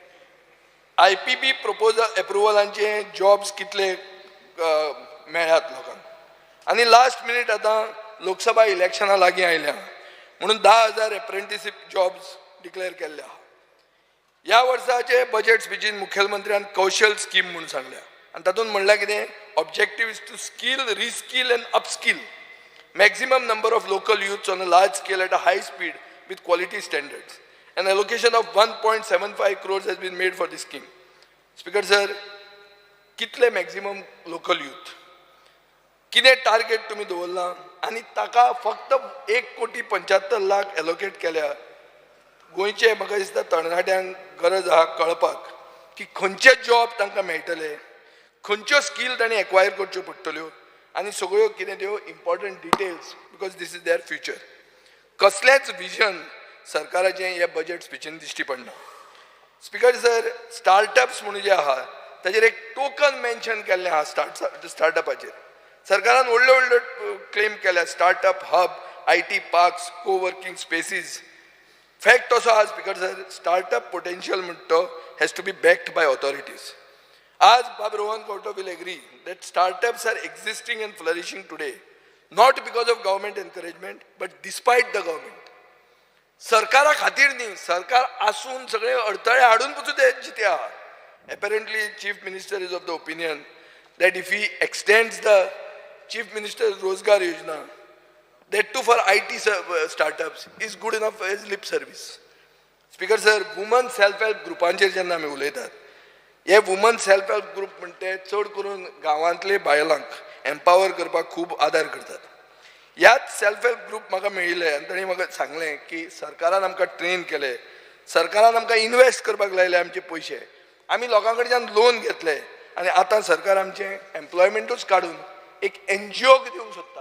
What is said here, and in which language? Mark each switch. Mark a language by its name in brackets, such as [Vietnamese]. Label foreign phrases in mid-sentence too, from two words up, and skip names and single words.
[Konkani] IPP [English] proposal approvals jobs [Konkani] कितले मेळ्ळ्यात लोकांक आनी [English] last minute [Konkani] आतां लोकसभा इलेक्शनां लागीं आयल्या म्हणून 10,000 [English] apprenticeship jobs declare [Konkani] केल्ले आहा ह्या वर्साचे [English] budget speech [Konkani] मुखेलमंत्र्यान कौशल स्कीम म्हणून सांगल्या आनी तातूंत म्हणल्यार कितें [English] objective is to skill reskill and upskill maximum number of local youths on a large scale at a high speed with quality standards. An allocation of 1.75 crores has been made for this scheme. Speaker sir, कितले maximum local youth? [Konkani] किने टार्गेट तुम्ही दवरला आणि ताका फक्त 1,75,00,000 allocate केल्या गोंयचे म्हाका दिसता तरणाट्यांक गरज आहा कळपाक की खंयचे जॉब तांकां मेळटले खंयच्यो स्कील तांणी एक्वायर करच्यो पडटल्यो आनी सगळ्यो कितें त्यो [English] important details because this is their future [Konkani] कसलेंच विजन सरकाराचें हे बजेट स्पिचीन दिश्टी पडना [English] speaker sir [Konkani] स्टार्टअप्स म्हणून जे आहा ताजेर एक टोकन मेन्शन केल्लें आहा स्टार्टअपाचेर सरकारान व्हडल्यो व्हडल्यो क्लेम केल्या [English] startup hub IT parks coworking spaces [Konkani] फॅक्ट असो आहा [English] speaker sir startup potential [Konkani] म्हणटा तो [English] has to be backed by authorities As Bob Rohan Kauto will agree that startups are existing and flourishing today, not because of government encouragement, but despite the government. [Konkani] सरकारा खातीर न्ही सरकार आसून सगळे अडथळे हाडून पसून ते जिते आहा [English] apparently chief minister is of the opinion that if he extends the chief minister's rozgar yojana that too for IT startups is good enough as lip service. Speaker sir, women self help groupanचेर [Konkani] जेन्ना आमी उलयतात हे [English] woman self help group [Konkani] म्हणटे चड करून गांवांतले बायलांक एम्पावर करपाक खूब आदार करतात ह्याच [English] self help group [Konkani] म्हाका मेळिल्ले आनी तांणी म्हाका सांगलें की सरकारान आमकां ट्रेन केले सरकारान आमकां इन्वेस्ट करपाक लायले आमचे पयशे आमी लोकां कडच्यान लोन घेतले आनी आतां सरकार आमचें एम्प्लॉयमेंटूच काडून एक NGO दिवंक सोदता